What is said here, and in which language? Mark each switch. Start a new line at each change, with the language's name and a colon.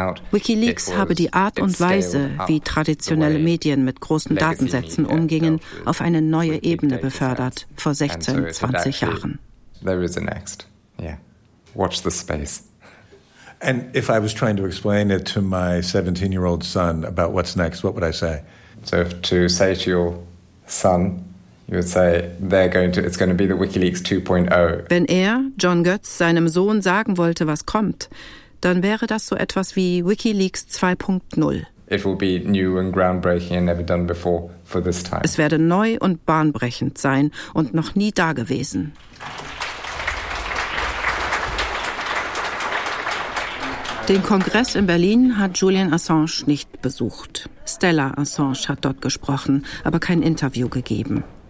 German: WikiLeaks habe die Art und Weise, wie traditionelle Medien mit großen Datensätzen umgingen, auf eine neue Ebene befördert, vor 16, 20 Jahren.
English: There is a next. Yeah. Watch the space. And if I was trying to explain it to my 17-year-old son about what's next, what would I say? So to say to your son, you would say they're going to, it's going to be the WikiLeaks 2.0.
German: Wenn er, John Goetz, seinem Sohn sagen wollte, was kommt, dann wäre das so etwas wie WikiLeaks 2.0.
English: It will be new and groundbreaking and never done before for this time.
German: Es werde neu und bahnbrechend sein und noch nie dagewesen. Den Kongress in Berlin hat Julian Assange nicht besucht. Stella Assange hat dort gesprochen, aber kein Interview gegeben.